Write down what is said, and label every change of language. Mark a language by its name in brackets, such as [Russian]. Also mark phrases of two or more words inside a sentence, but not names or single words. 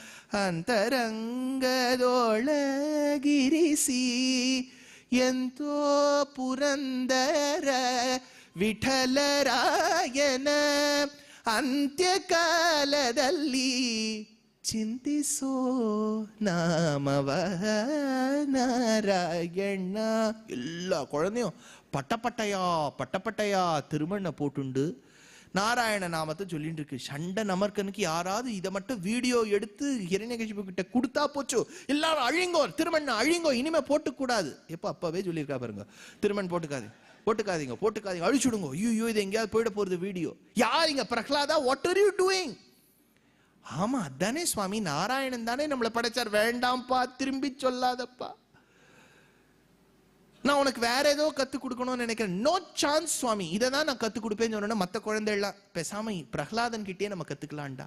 [Kannada] ಅಂತರಂಗದೊಳಗಿರಿಸಿ ಎಂತೋ ಪುರಂದರ ವಿಠಲರಾಯನ ಅಂತ್ಯಕಾಲದಲ್ಲಿ ಚಿಂತಿಸೋ ನಾಮವ ನಾರಾಯಣ. [Tamil] எல்லா குழந்தையும் பட்டப்பட்டையா திருமண்ணை போட்டுண்டு நாராயண நாமத்தை சொல்லிட்டு இருக்கு. சண்டை நமர்கனுக்கு யாராவது இதை மட்டும் வீடியோ எடுத்து ஹிரண்யகசிபு கிட்ட கொடுத்தா போச்சு, எல்லாரும் அழிங்கோ, திருமண் அழிங்கோ, இனிமே போட்டுக்கூடாது. எப்போ அப்பவே சொல்லியிருக்கா பாருங்க, திருமண் போட்டுக்காதீங்க, அழிச்சுடுங்க. ஐயோ இது எங்கேயாவது போயிட போறது வீடியோ. யாருங்க பிரகலாதா, [English] What are you doing? [Tamil] ஆமா அதானே சுவாமி, நாராயணன் தானே நம்மளை படைச்சார், வேண்டாம்ப்பா திரும்பி சொல்லாதப்பா, நான் உனக்கு வேற ஏதோ கத்து கொடுக்கணும்னு நினைக்கிறேன். [English] No chance [Tamil] சுவாமி, இதை தான் நான் கத்து கொடுப்பேன்னு சொன்னா மற்ற குழந்தைலாம் பேசாம பிரகலாதன் கிட்டே நம்ம கத்துக்கலாம்டா.